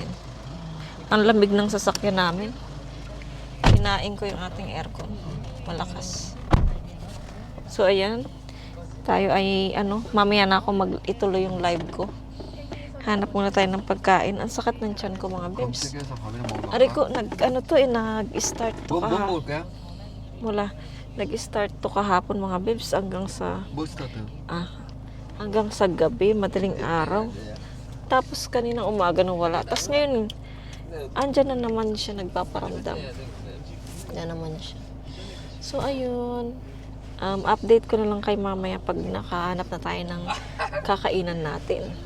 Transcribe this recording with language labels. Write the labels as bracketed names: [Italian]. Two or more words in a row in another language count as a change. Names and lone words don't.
[Filipino] Ang lamig ng sasakyan namin. Hinain ko yung ating aircon. Malakas. So ayan, tayo ay mamaya na ako ituloy yung live ko. Hanap muna tayo ng pagkain. Ang sakit ng tiyan ko mga bebs. [Korean] 검색해서 밥이나 먹으러 [Filipino] Ari ko, nag-start to [Korean] 뭐 먹을 거야? [Filipino] Wala. Nag-start to kahapon mga bebs hanggang sa [Korean] 뭐 스타트? [Filipino] hanggang sa gabi, madaling araw. Tapos kaninang umaga nung wala. Tapos ngayon, andyan na naman siya nagpaparamdam. Andyan naman siya. So ayun, update ko na lang kay mamaya pag nakahanap na tayo ng kakainan natin.